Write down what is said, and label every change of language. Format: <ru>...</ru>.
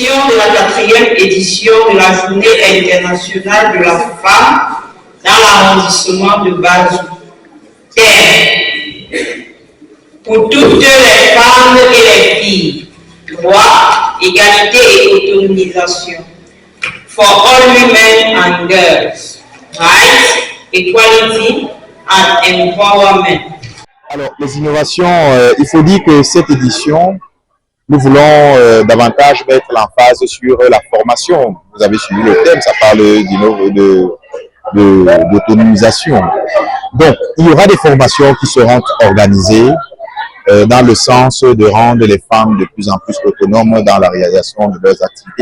<fr>De la 4e édition de la Journée internationale de la femme dans l'arrondissement de Bazou. Thème: pour toutes les femmes et les filles, droit, égalité et autonomisation.</fr> <en>For all women and girls, rights, equality and empowerment.</en> <fr>Alors, les innovations, il faut dire que cette édition, nous voulons davantage mettre l'emphase sur la formation. Vous avez suivi le thème, ça parle d'autonomisation. Donc, il y aura des formations qui seront organisées dans le sens de rendre les femmes de plus en plus autonomes dans la réalisation de leurs activités.</fr>